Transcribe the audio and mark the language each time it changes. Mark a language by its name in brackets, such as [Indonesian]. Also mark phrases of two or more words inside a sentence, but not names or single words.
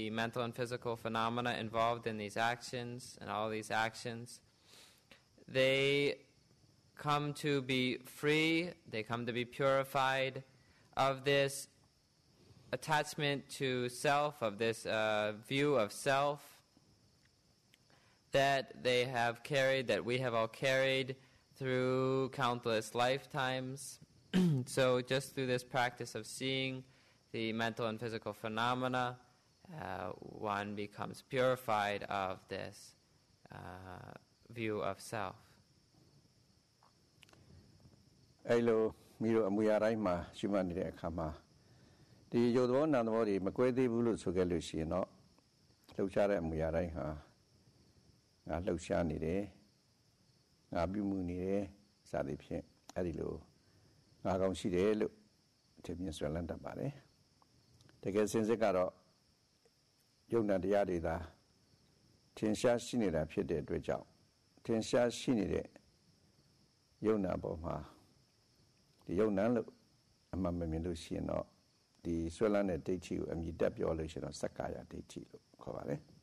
[English] mental and physical phenomena involved in these actions and all these actions, they come to be free, they come to be purified of this attachment to self, of this view of self that they have carried, that we have all carried through countless lifetimes. So just through this practice of seeing the mental and physical phenomena, one becomes purified of this view of self. [Burmese] အဲ့လိုမိတို့အမှုရာတိုင်းမှာရှိမှနေတဲ့အခါမှာဒီရုပ်သဘောနာမ်သဘောတွေမကွဲသေးဘူးလို့ဆိုခဲ့လို့ရှိရင်တော့လှုပ်ရှားတဲ့အမှုရာတိုင်းဟာငါလှုပ်ရှားနေ တယ်ငါပြုမှုနေတယ်စသည်ဖြင့်အဲ့ဒီလိုငါကောင်းရှိတယ်လို့ဒီမြင်ဆွဲလန်းတတ်ပါတယ်တကယ်စင်စစ်ကတော့ယုံနာတရားတွေသာထင်ရှားရှိနေတာဖြစ်တဲ့အတွက်ကြောင့်ထင်ရှားရှိနေတဲ့ယုံနာပေါ်မှာဒီယုံနာလို့အမှန်မမြင်လို့ရှိရင်တော့ဒီဆွဲလန်းတဲ့ဒိဋ္ဌိကိုအမြည်တက်ပြောလို့ရှိရင်တော့စက္ကာယဒိဋ္ဌိလို့ခေါ်ပါတယ်